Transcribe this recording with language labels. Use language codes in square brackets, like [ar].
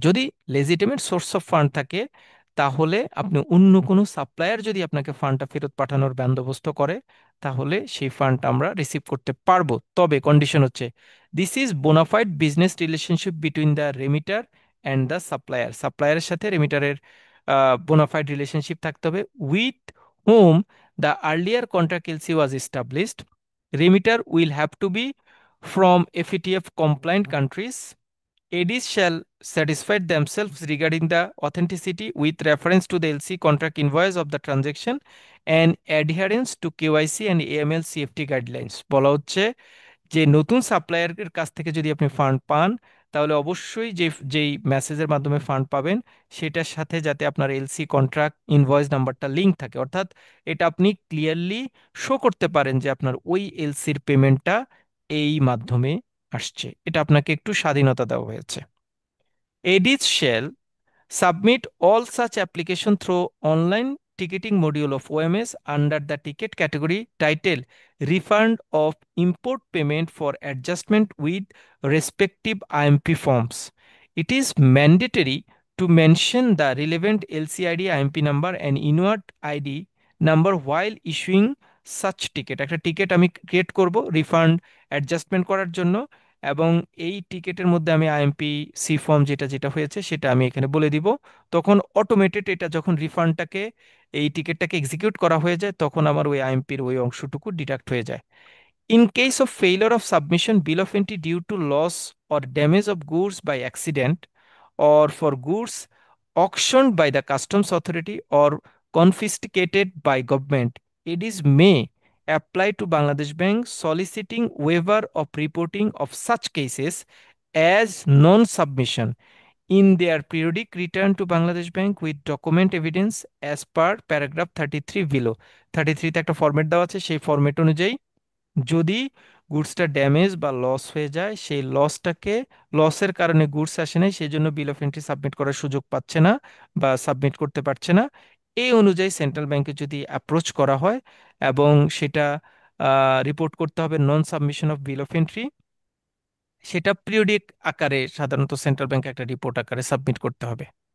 [bn] যদি legitimate source of fund থাকে, তাহলে আপনি অন্য কোনো সাপ্লায়ার যদি আপনাকে ফান্ডটা ফেরত পাঠানোর বন্দোবস্ত করে, তাহলে সেই ফান্ডটা আমরা রিসিভ করতে পারবো। তবে কন্ডিশন হচ্ছে [en] this is bona fide business relationship between the remitter and the supplier, [bn] সাপ্লায়ারের সাথে রেমিটারের বোনাফাইড রিলেশনশিপ থাকতে হবে, [en] With whom the earlier contract LC was established. Remitter will have to be from FATF compliant countries. ADs shall satisfy themselves regarding the authenticity with reference to the LC contract invoice of the transaction and adherence to KYC and AML CFT guidelines। [bn] বলা হচ্ছে যে নতুন সাপ্লায়ারের কাছ থেকে যদি আপনি fund পান, তাহলে অবশ্যই যেই মেসেজের মাধ্যমে ফান্ড পাবেন সেটার সাথে যাতে আপনার এলসি কন্ট্রাক্ট ইনভয়েস নাম্বারটা লিংক থাকে, অর্থাৎ এটা আপনি ক্লিয়ারলি শো করতে পারেন যে আপনার ওই এলসির পেমেন্টটা এই মাধ্যমে আসছে। এটা আপনাকে একটু স্বাধীনতা দেওয়া হয়েছে। [en] ADs shall submit all such application through online ticketing module of OMS under the ticket category title refund of import payment for adjustment with respective IMP forms. It is mandatory to mention the relevant LCID IMP number and inward ID number while issuing such ticket. [bn] একটা ticket আমি create করব refund adjustment করার জন্য, এবং এই টিকেটের মধ্যে আমি IMP C form যেটা যেটা হয়েছে সেটা আমি এখানে বলে দিব। তখন অটোমেটেড এটা যখন রিফান্ডটাকে এই টিকেটটাকে এক্সিকিউট করা হয়ে যায় তখন আমার ওই আইএমপির ওই অংশটুকু ডিডাক্ট হয়ে যায়। [en] In case of failure of submission, bill of entry due to loss or damage of goods by accident, or for goods auctioned by the customs authority or confiscated by government, it is may apply to Bangladesh Bank soliciting waiver of reporting of such cases as non-submission in their periodic return to Bangladesh Bank with document evidence as per paragraph 33 below। [bn] 33 তে একটা format দেওয়া আছে, সেই format অনুযায়ী যদি গুডসটা damage বা loss হয়ে যায়, সেই লসের কারণে গুডস আসে নাই, সেই জন্য বিল অফ এন্ট্রি সাবমিট করার সুযোগ পাচ্ছে না বা সাবমিট করতে পারছে না, এই অনুযায়ী সেন্ট্রাল ব্যাংকে যদি অ্যাপ্রোচ করা হয় এবং সেটা রিপোর্ট করতে হবে নন submission of bill of entry, সেটা পিরিয়ডিক আকারে সাধারণত সেন্ট্রাল ব্যাংক একটা রিপোর্ট আকারে সাবমিট করতে হবে।